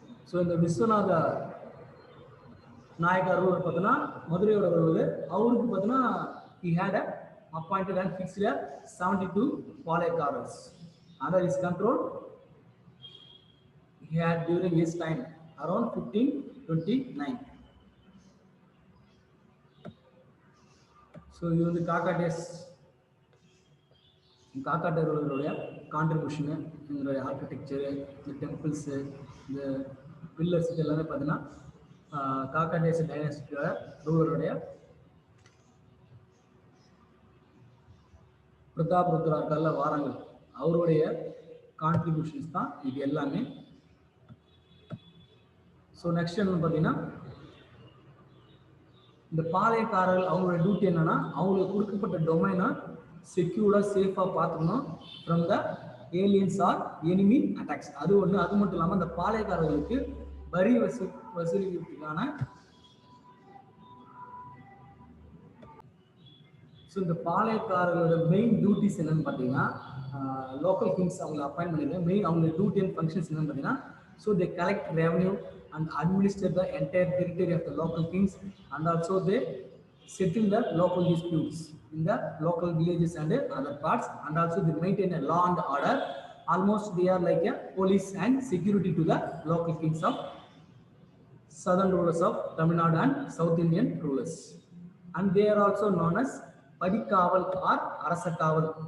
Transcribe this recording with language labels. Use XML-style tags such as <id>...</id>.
<ta>So இந்த விஸ்வநாத நாயக்கார் பார்த்தீங்கன்னா மதுரையோட வருவது.</ta> <en>அவருக்கு பார்த்தீங்கன்னா he had appointed and fixed 72 Palayakarals under his control. He had during his time around 1529.</en> <ta>So இது வந்து காக்காட்டியர்களுடைய கான்ட்ரிபியூஷனு, எங்களுடைய ஆர்கிடெக்சரு, இந்த டெம்பிள்ஸு, இந்த பில்லர்ஸ் எல்லாமே பார்த்தீங்கன்னா காக்காட்டியஸ் டைனாஸ்டியோட ரூலருடைய பிரதாபருத்ரா இருக்கார்ல வாரங்கள் அவருடைய கான்ட்ரிபியூஷன்ஸ் தான் இது எல்லாமே. ஸோ நெக்ஸ்ட் என்னன்னு பார்த்தீங்கன்னா இந்த பாளையக்காரர்கள் அவங்களோட டியூட்டி என்னன்னா அவங்களுக்கு கொடுக்கப்பட்ட டொமைனை செக்யூர்டாக சேஃபாக பார்த்துக்கணும் from the aliens R enemy attacks. அது ஒன்று. அது மட்டும் இல்லாமல் அந்த பாளையக்காரர்களுக்கு வரி வசூலிக்கிறதுக்கான ஸோ இந்த பாளையக்காரர்களோட மெயின் டியூட்டிஸ் என்னன்னு பார்த்தீங்கன்னா லோக்கல் கிங்ஸ் அவங்களை அப்பாயின்ட் பண்ணியிருக்காங்க.</ta> <en>Main அவங்க duty and functions என்னன்னு பார்த்தீங்கன்னா so they collect revenue and administer the entire territory of the local kings, and also they settle the local disputes in the local villages and other parts, and also they maintain a law and order. Almost they are like a police and security to the local kings of southern rulers of Tamil Nadu and South Indian rulers, and they are also known as Padikaval or Arasakaval.</en>